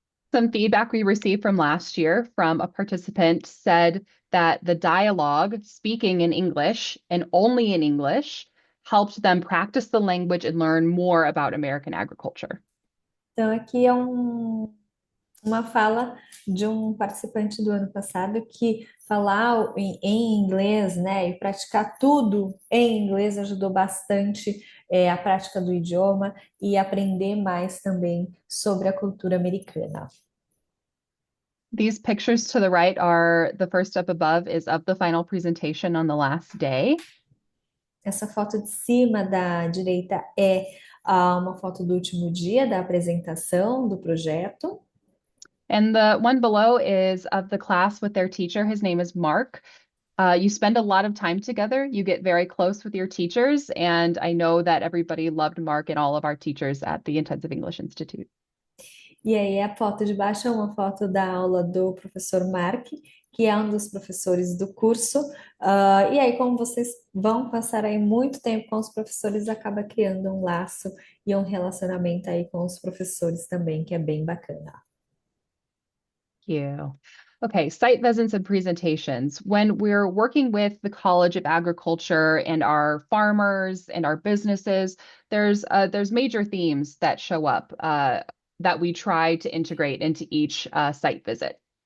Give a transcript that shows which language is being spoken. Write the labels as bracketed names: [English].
[English] Some feedback we received from last year from a participant said that the dialogue, speaking in English and only in English, helped them practice the language and learn more about American agriculture. [Portuguese] Então, aqui é uma fala de um participante do ano passado que falar em inglês, né, e praticar tudo em inglês ajudou bastante a prática do idioma e aprender mais também sobre a cultura americana. [English] These pictures to the right are the first up above is of the final presentation on the last day. [Portuguese] Essa foto de cima da direita é uma foto do último dia da apresentação do projeto. [English] And the one below is of the class with their teacher. His name is Mark. You spend a lot of time together. You get very close with your teachers. And I know that everybody loved Mark and all of our teachers at the Intensive English Institute. [Portuguese] E aí a foto de baixo é uma foto da aula do professor Mark, que é um dos professores do curso. E aí, como vocês vão passar aí muito tempo com os professores, acaba criando um laço e um relacionamento aí com os professores também, que é bem bacana. [English] Thank you. Okay, site visits and presentations. When we're working with the College of Agriculture and our farmers and our businesses, there's major themes that show up that we try to integrate into each site visit.